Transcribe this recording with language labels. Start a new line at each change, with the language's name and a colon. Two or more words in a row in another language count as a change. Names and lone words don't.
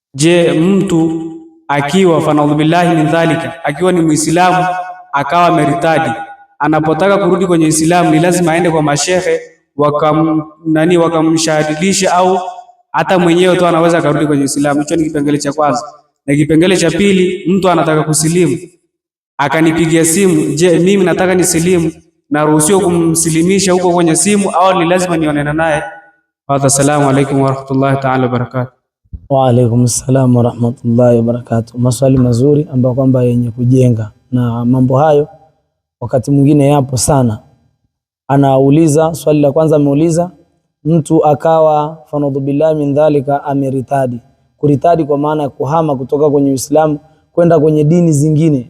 Swahili: mtu akiwa
Arabic: فنعوذ بالله من ذلك,
Swahili: akiwa ni Muislamu akawa meritadi, anapotaka kurudi kwenye Uislamu ni lazima aende kwa mashehe wakamshahadisha, au hata mwenyewe tu anaweza kurudi kwenye Uislamu. Hicho ni kipengele cha kwanza. Na kipengele cha pili, mtu anataka kusilimu akanipigia simu, je, mimi nataka nisilimu, naruhusiwa kumsilimisha huko kwenye simu au ni lazima nionane naye?
Arabic: السلام عليكم ورحمة الله تعالى وبركاته. وعليكم السلام ورحمة الله وبركاته.
Swahili: Maswali mazuri ambayo kwamba yenye kujenga, na mambo hayo wakati mwingine yapo sana. Anauliza swali la kwanza, ameuliza mtu akawa
Arabic: فنعوذ بالله من ذلك
Swahili: ameritadi. Kuritadi kwa maana ya kuhama kutoka kwenye Uislamu kwenda kwenye dini zingine.